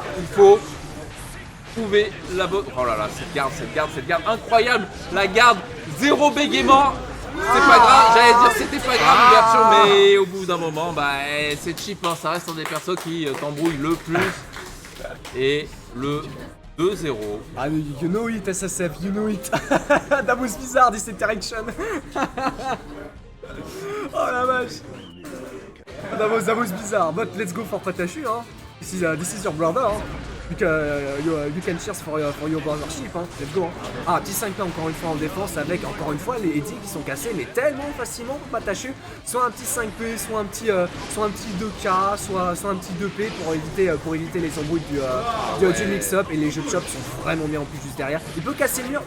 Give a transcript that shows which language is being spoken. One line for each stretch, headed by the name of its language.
French: Il faut trouver la bonne. Oh là là, cette garde incroyable. La garde, zéro bégaiement. C'est pas grave, j'allais dire c'était pas grave l'ouverture, mais au bout d'un moment, bah c'est cheap, hein, ça reste un des persos qui t'embrouille le plus. Et le 2-0.
English: Ah, you know it, SSF, you know it. That was bizarre, this interaction.
French: Oh la vache.
English: That was bizarre, but let's go for Patachu, hein. This is your brother, hein. You can cheers for your brothership, hein. Let's go, hein.
French: Ah, petit 5 là encore une fois en défense avec encore une fois les Eddie qui sont cassés mais tellement facilement pour Patachu. Soit un petit 5P, soit un petit 2K, soit un petit 2P pour éviter les embrouilles du mix-up, et les jeux de chop sont vraiment bien en plus juste derrière. Il peut casser le mur.